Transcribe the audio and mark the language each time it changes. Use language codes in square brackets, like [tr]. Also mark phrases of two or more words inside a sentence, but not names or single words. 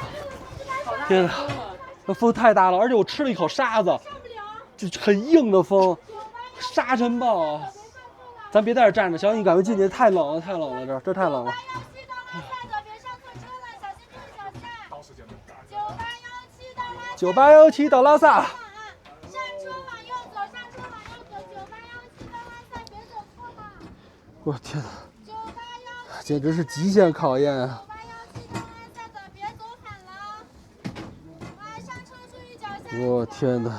[zh] 天哪，那風太大了，而且我吃了一口沙子，就很硬的風，沙塵暴啊！咱別在這站着，小你趕快進去，太冷了，太冷了，這太冷了。9817到拉薩。上車往右走，上車往右走，9817到拉薩，別走錯了。我天哪！簡直是極限考驗啊！我天哪！